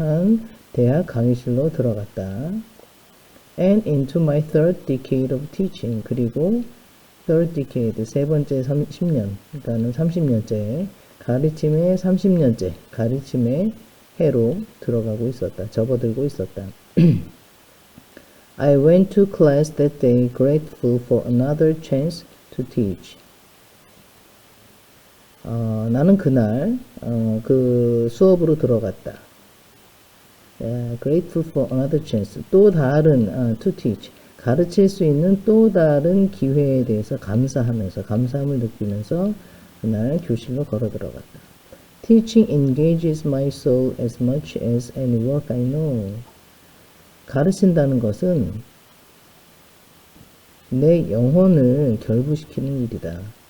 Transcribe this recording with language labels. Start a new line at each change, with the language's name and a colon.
Korean: 한 대학 강의실로 들어갔다.
English: And into my third decade of teaching.
Korean: 그리고
English: third decade,
Korean: 세 번째 10년, 그러니까는 30년째, 가르침의 30년째, 가르침의 해로 들어가고 있었다. 접어들고 있었다.
English: I went to class that day grateful for another chance to teach.
Korean: 나는 그날 그 수업으로 들어갔다.
English: Grateful for another chance.
Korean: 또 다른
English: to teach.
Korean: 가르칠 수 있는 또 다른 기회에 대해서 감사하면서 감사함을 느끼면서 그날 교실로 걸어 들어갔다.
English: Teaching engages my soul as much as any work I know.
Korean: 가르친다는 것은 내 영혼을 결부시키는 일이다.